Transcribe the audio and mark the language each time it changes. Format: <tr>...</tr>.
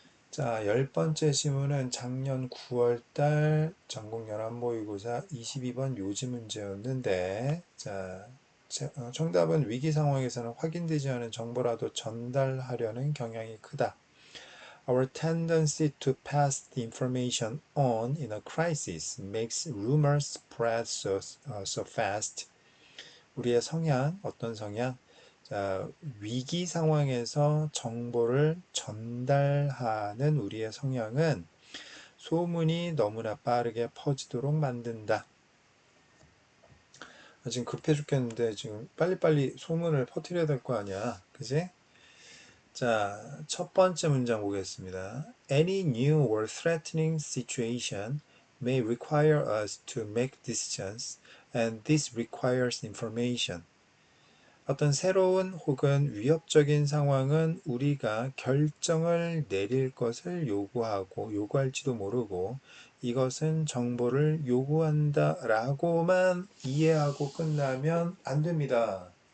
<ko>자, 10번째 지문은 작년 9월달 전국연합모의고사 22번 요지 문제였는데, 자, 정답은 위기 상황에서는 확인되지 않은 정보라도 전달하려는 경향이 크다.</ko> <en>Our tendency to pass the information on in a crisis makes rumors spread so fast.</en> <ko>우리의 성향, 어떤 성향? 자, 위기 상황에서 정보를 전달하는 우리의 성향은 소문이 너무나 빠르게 퍼지도록 만든다. 지금 급해 죽겠는데 지금 빨리빨리 소문을 퍼뜨려야 될 거 아니야. 그지? 자, 첫 번째 문장 보겠습니다.</ko> <en>Any new or threatening situation may require us to make decisions, and this requires information.</en> <ko>어떤 새로운 혹은 위협적인 상황은 우리가 결정을 내릴 것을 요구할지도 모르고 이것은 정보를 요구한다 라고만 이해하고 끝나면 안 됩니다.</ko>